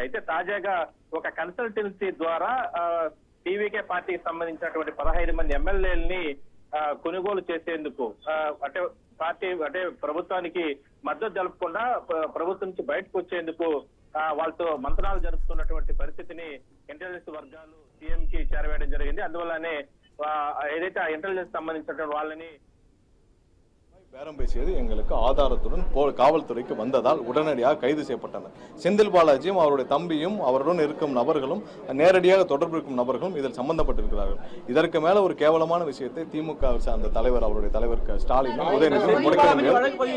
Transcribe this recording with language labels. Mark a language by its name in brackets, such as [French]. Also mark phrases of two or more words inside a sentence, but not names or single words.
[Telugu] అయితే తాజాగా ఒక కన్సల్టెన్సీ ద్వారా టీవీకే పార్టీకి సంబంధించినటువంటి 15 మంది ఎమ్మెల్యేలని కొనుగోలు చేసేందుకు అంటే పార్టీ అంటే ప్రభుత్వానికి మద్దతు జరపకుండా ప్రభుత్వం నుంచి బయటకు వచ్చేందుకు వాళ్ళతో మంత్రాలు జరుపుతున్నటువంటి పరిస్థితిని ఇంటెలిజెన్స్ వర్గాలు సీఎం కి చేరవేయడం జరిగింది. అందువల్లనే ఏదైతే ఆ ఇంటెలిజెన్స్ సంబంధించినటువంటి వాళ్ళని [Tamil] பேரம் பேசியது எங்களுக்கு ஆதாரத்துடன் காவல்துறைக்கு வந்ததால் உடனடியாக கைது செய்யப்பட்டனர். செந்தில் பாலாஜியும் அவருடைய தம்பியும் அவருடன் இருக்கும் நபர்களும் நேரடியாக தொடர்பு இருக்கும் நபர்களும் இதில் சம்பந்தப்பட்டிருக்கிறார்கள். இதற்கு மேல ஒரு கேவலமான விஷயத்தை திமுக சார்ந்த தலைவர் அவருடைய தலைவர் ஸ்டாலினும் உதயநிதியும் முடிக்க முடியாது.